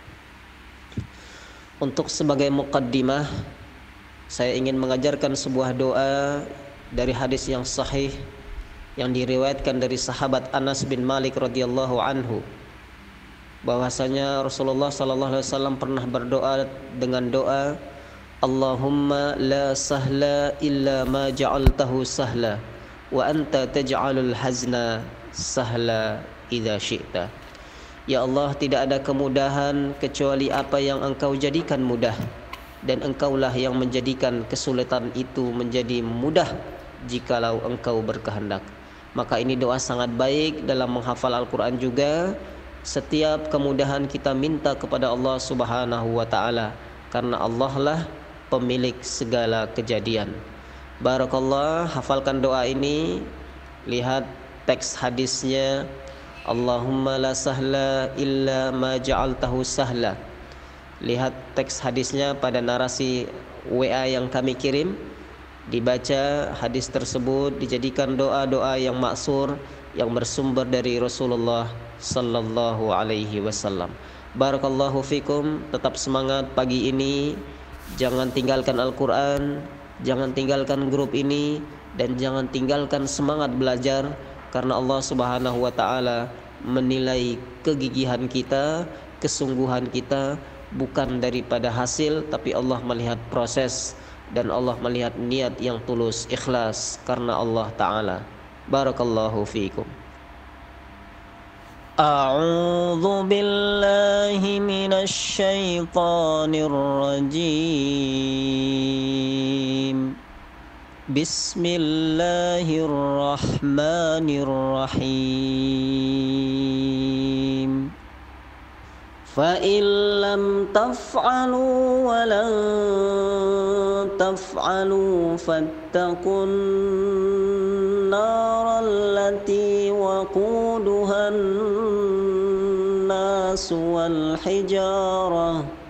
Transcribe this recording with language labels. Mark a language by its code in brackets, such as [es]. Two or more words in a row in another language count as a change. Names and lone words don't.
[id] Untuk sebagai muqaddimah, saya ingin mengajarkan sebuah doa dari hadis yang sahih yang diriwayatkan dari sahabat Anas bin Malik [ar] رضي الله عنه, [id] bahwasanya Rasulullah [ar] صلى الله عليه وسلم [id] pernah berdoa dengan doa, [ar] اللهم لا سهل إلا ما جعلته سهلا وأنت تجعل الحزن سهلا إذا شئت. [id] Ya Allah, tidak ada kemudahan kecuali apa yang Engkau jadikan mudah, dan Engkaulah yang menjadikan kesulitan itu menjadi mudah jikalau Engkau berkehendak. Maka ini doa sangat baik dalam menghafal Al-Quran juga. Setiap kemudahan kita minta kepada Allah [ar] سبحانه وتعالى, [id] karena Allah lah pemilik segala kejadian. Barakallah, hafalkan doa ini. Lihat teks hadisnya, [ar] اللهم لا سهل إلا ما جعلته سهلا. [id] Lihat teks hadisnya pada narasi WA yang kami kirim. Dibaca hadis tersebut, dijadikan doa-doa yang maksur yang bersumber dari Rasulullah [ar] صلى الله عليه وسلم. بارك الله فيكم. [id] Tetap semangat pagi ini. Jangan tinggalkan Al-Quran, jangan tinggalkan grup ini, dan jangan tinggalkan semangat belajar. Karena Allah [ar] سبحانه وتعالى [id] menilai kegigihan kita, kesungguhan kita, bukan daripada hasil, tapi Allah melihat proses, dan Allah melihat niat yang tulus, ikhlas karena [ar] الله تعالى. بارك الله فيكم. أعوذ بالله من الشيطان الرجيم. بسم الله الرحمن الرحيم. فإن لم تفعلوا ولن تفعلوا فاتقوا النار التي وقودها الناس والحجارة